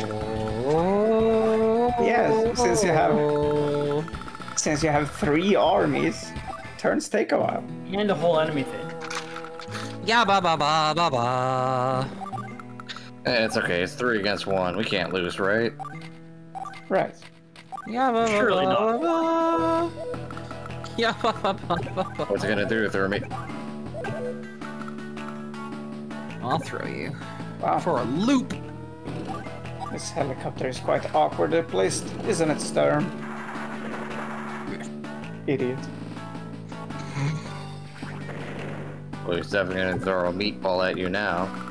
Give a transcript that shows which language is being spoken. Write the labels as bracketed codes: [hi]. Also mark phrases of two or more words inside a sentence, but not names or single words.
[en] Yes, since you have 3 armies, turns take a while. And a whole enemy thing. Yeah, ba ba ba ba ba. It's okay. It's 3 against 1. We can't lose, right? Right. Yeah, ba ba Surely ba not. ba. Yeah, ba ba ba ba ba. What's it gonna do, Thermi? I'll throw you Wow. for a loop. This helicopter is quite awkwardly placed, isn't it, Sturm? Idiot. Well, he's definitely gonna throw a meatball at you now.